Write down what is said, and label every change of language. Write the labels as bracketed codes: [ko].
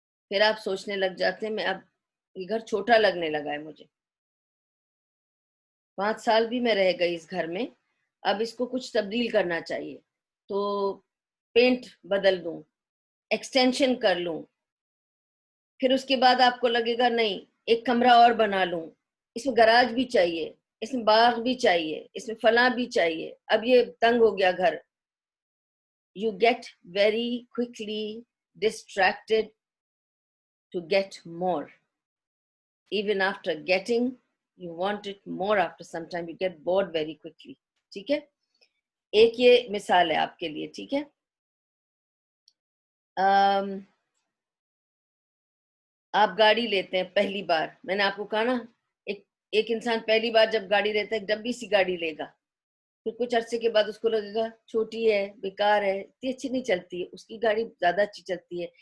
[ur] پھر آپ سوچنے لگ جاتے ہیں میں اب یہ گھر چھوٹا لگنے لگا ہے مجھے, 5 سال بھی میں رہ گئی اس گھر میں, اب اس کو کچھ تبدیل کرنا چاہیے, تو پینٹ بدل دوں, ایکسٹینشن کر لوں. پھر اس کے بعد آپ کو لگے گا نہیں, ایک کمرہ اور بنا لوں, اس میں گراج بھی چاہیے, اس میں باغ بھی چاہیے, اس میں فلاں بھی چاہیے, اب یہ تنگ ہو گیا گھر. [en] you get very quickly distracted to get more. Even after getting, you want it more after some time. You get bored very quickly. [ur] ٹھیک ہے, ایک یہ مثال ہے آپ کے لیے. ٹھیک ہے, آپ گاڑی لیتے ہیں پہلی بار. میں نے آپ کو کہا نا, ایک انسان پہلی بار جب گاڑی لیتا ہے, ڈبی سی گاڑی لے گا, پھر کچھ عرصے کے بعد اس کو لگے گا چھوٹی ہے, بیکار ہے, اتنی اچھی نہیں چلتی ہے, اس کی گاڑی زیادہ اچھی چلتی ہے.